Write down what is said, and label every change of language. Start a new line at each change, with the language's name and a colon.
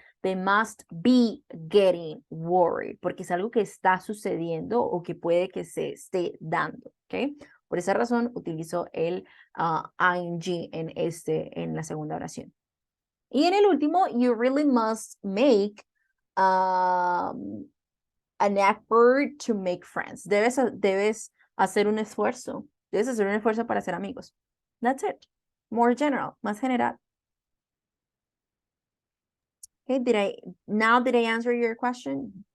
English: They must be getting worried,
Spanish: porque es algo que está sucediendo o que puede que se esté dando, ¿ok? Por esa razón utilizo el ing en la segunda oración. Y en el último,
English: you really must make an effort to make friends.
Spanish: Debes hacer un esfuerzo. Debes hacer un esfuerzo para ser amigos.
English: That's it. More general,
Spanish: más general.
English: Okay, did I answer your question?